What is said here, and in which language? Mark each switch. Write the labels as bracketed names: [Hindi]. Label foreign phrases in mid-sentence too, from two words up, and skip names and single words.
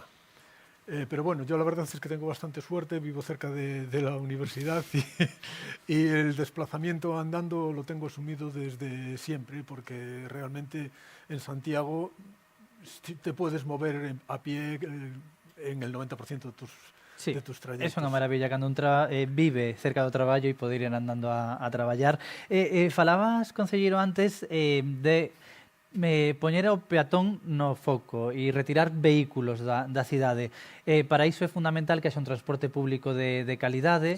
[Spanish] Pero bueno, yo la verdad es que tengo bastante suerte, vivo cerca de la universidad y el desplazamiento andando lo tengo asumido desde siempre, porque realmente en Santiago te puedes mover a pie en el 90% de tus trayectos. [Galician] É unha maravilla cando un vive cerca do traballo e poder ir andando a traballar. Falabas, concelleiro, antes de poñer o peatón no foco e retirar vehículos da cidade. Para iso é fundamental que haxa un transporte público de calidade.